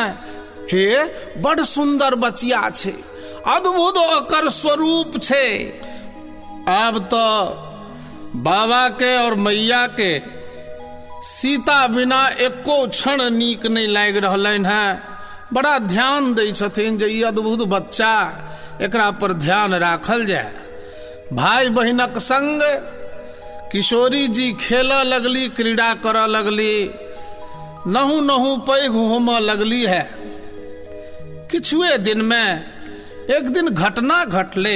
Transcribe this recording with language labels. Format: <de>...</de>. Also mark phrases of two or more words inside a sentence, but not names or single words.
<mai>हे बड़ सुंदर बचिया छे, अद्भुत ओकर स्वरूप छे। अब तो बाबा के और मैया के सीता बिना एको क्षण नीक नहीं लाग रहलन है। बड़ा ध्यान दै छथिन जे ई अद्भुत बच्चा, एकरा पर ध्यान राखल जाए। भाई बहिनक संग किशोरी जी खेलऽ लगली, क्रीड़ा करऽ लगली, नहु नहु पैघ होमऽ लगली है। किछुए दिन में एक दिन घटना घटले।</mai>